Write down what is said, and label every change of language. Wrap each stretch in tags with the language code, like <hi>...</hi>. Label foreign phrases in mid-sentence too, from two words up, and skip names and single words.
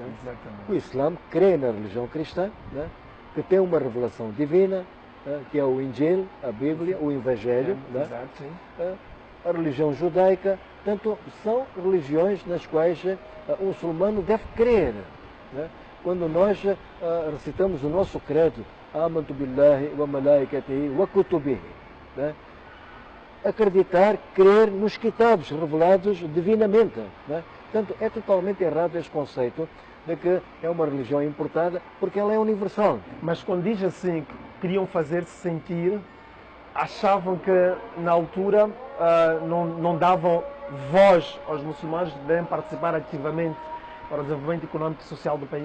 <pt>O Islã crê na religião cristã, né, que tem uma revelação divina, né, que é o Injil, a Bíblia, o Evangelho. Né? A religião judaica, portanto, são religiões nas quais o muçulmano deve crer. Né? Quando nós recitamos o nosso credo,</pt> <ar>آمنت بالله وملائكته وكتبه,</ar> <pt>né? Acreditar, crer nos kitabs revelados divinamente. Né? Portanto, é totalmente errado este conceito de que é uma religião importada, porque ela é universal. Mas quando diz assim que queriam fazer-se sentir, achavam que na altura não davam voz aos muçulmanos de devem participar ativamente para o desenvolvimento económico e social do país?</pt>